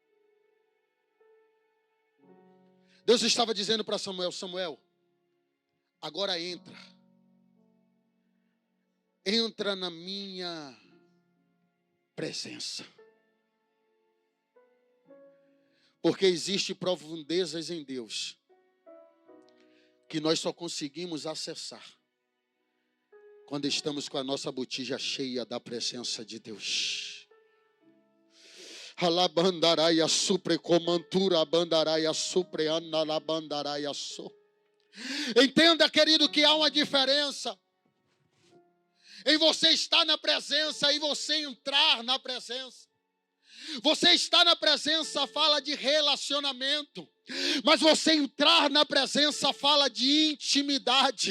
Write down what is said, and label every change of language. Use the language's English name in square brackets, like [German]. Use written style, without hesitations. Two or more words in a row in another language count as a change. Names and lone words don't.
[Portuguese] Deus estava dizendo para Samuel: Samuel, agora entra na minha presença. Porque existe profundezas em Deus que nós só conseguimos acessar quando estamos com a nossa botija cheia da presença de Deus. Alabandaraia suprecomantura bandaraia supreana labandaraia so. Entenda, querido, que há uma diferença em você estar na presença e você entrar na presença. Você estar na presença fala de relacionamento, mas você entrar na presença fala de intimidade.